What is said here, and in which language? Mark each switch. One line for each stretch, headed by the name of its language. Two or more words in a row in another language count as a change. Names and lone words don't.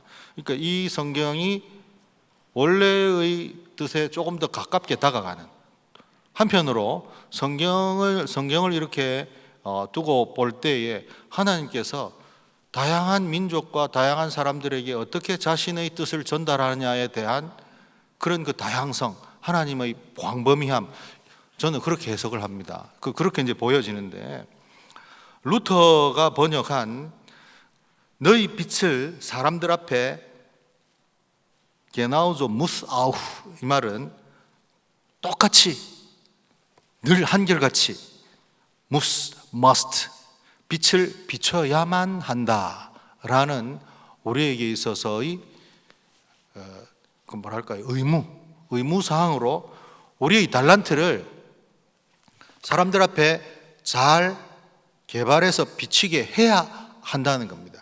Korean: 그러니까 이 성경이 원래의 뜻에 조금 더 가깝게 다가가는, 한편으로 성경을 이렇게 두고 볼 때에 하나님께서 다양한 민족과 다양한 사람들에게 어떻게 자신의 뜻을 전달하느냐에 대한 그런 그 다양성, 하나님의 광범위함, 저는 그렇게 해석을 합니다. 그렇게 이제 보여지는데, 루터가 번역한 너희 빛을 사람들 앞에
German: Genauso muss auch,
Korean: 이 말은 똑같이 늘 한결같이 must 빛을 비춰야만 한다라는 우리에게 있어서의 뭐랄까요, 의무사항으로 우리의 달란트를 사람들 앞에 잘 개발해서 비치게 해야 한다는 겁니다.